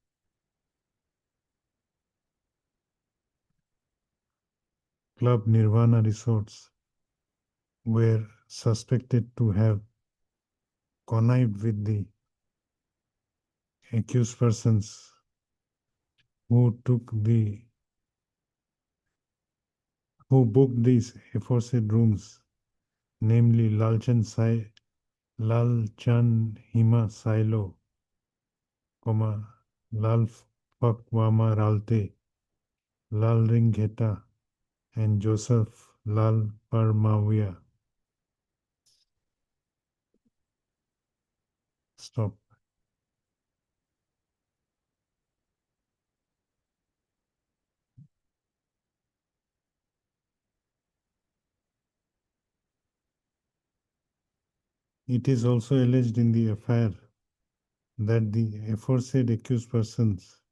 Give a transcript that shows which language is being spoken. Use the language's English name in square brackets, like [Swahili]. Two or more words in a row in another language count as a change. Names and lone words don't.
[English] Club Nirvana resorts were suspected to have connived with the accused persons who booked these aforesaid rooms, namely Lalchan Hima Silo, Lal Pakwama Ralte, Lal Ringheta, and Joseph Lal Parmavia. Stop. It is also alleged in the affair that the aforesaid accused persons